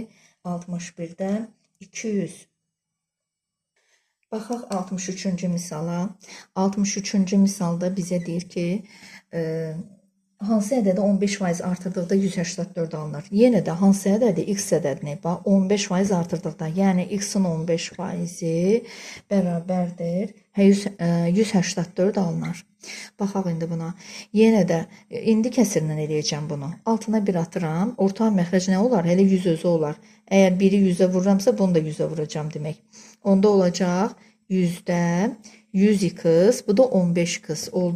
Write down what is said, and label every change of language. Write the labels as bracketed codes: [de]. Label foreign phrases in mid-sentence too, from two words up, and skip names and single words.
[az] 61-dən 200. Baxaq 63-cü misala. 63-cü misalda bizə deyir ki, hansı ədədə 15% artırdıqda 184 alınır? Yenə də hansı ədədi x ədədini? Bax 15% artırdıqda, yəni x-in 15%-i bərabərdir 184 alınır. Baxaq indi buna. Yenə də indi kəsirlə eləyəcəm bunu. Altına 1 atıram. Orta məxrəc nə olar? Hələ 100 özü olar. Əgər biri 100-ə vururamsa, bunu da 100-ə vuracam demək. Onda olacaq 100-də 100x, bu da 15x oldu.